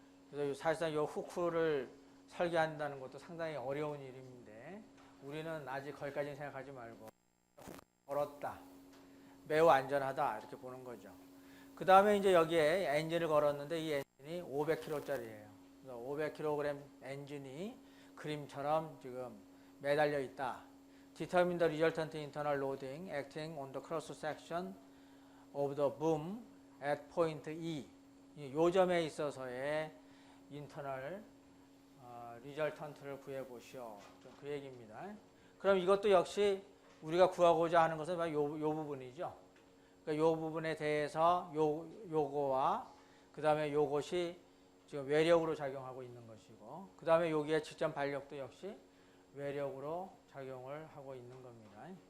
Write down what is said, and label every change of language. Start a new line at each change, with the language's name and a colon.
Korean: 그래서 사실상 이 후크를 설계한다는 것도 상당히 어려운 일인데, 우리는 아직 거기까지는 생각하지 말고 후크를 걸었다, 매우 안전하다, 이렇게 보는 거죠. 그 다음에 이제 여기에 엔진을 걸었는데 이 엔진이 500kg짜리예요. 그래서 500kg 엔진이 그림처럼 지금 매달려 있다.
English: Determine the resultant internal loading acting on the cross section of the boom at point E.
Korean: 이 점에 있어서의 인터널 리절턴트를 구해 보시오. 그 얘기입니다. 그럼 이것도 역시 우리가 구하고자 하는 것은 요 부분이죠. 그러니까 요 부분에 대해서 요거와 그 다음에 요것이 지금 외력으로 작용하고 있는 것이고, 그 다음에 여기에 직전 반력도 역시 외력으로 작용을 하고 있는 겁니다.